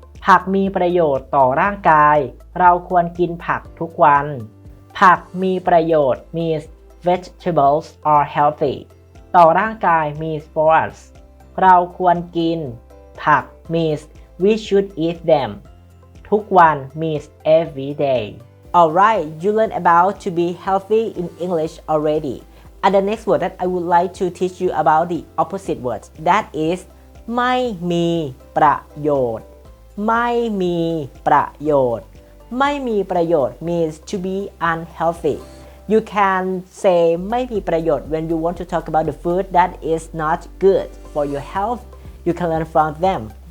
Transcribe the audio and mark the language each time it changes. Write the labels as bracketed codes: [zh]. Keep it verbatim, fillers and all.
[th] ผักมีประโยชน์ต่อร่างกายเราควรกินผักทุกวันผักมีประโยชน์ [en] means vegetables are healthy [th] ต่อร่างกาย [en] means for us [th] เราควรกินผัก [en] means we should eat them [th] ทุกวัน [en] means every day Alright, you learn about to be healthy in English already. And the next word that I would like to teach you about the opposite word. That is ไม่มีประโยชน์ไม่มีประโยชน์ไม่มีประโยชน์ means to be unhealthy. You can say ไม่มีประโยชน์ when you want to talk about the food that is not good for your health. You can learn from them.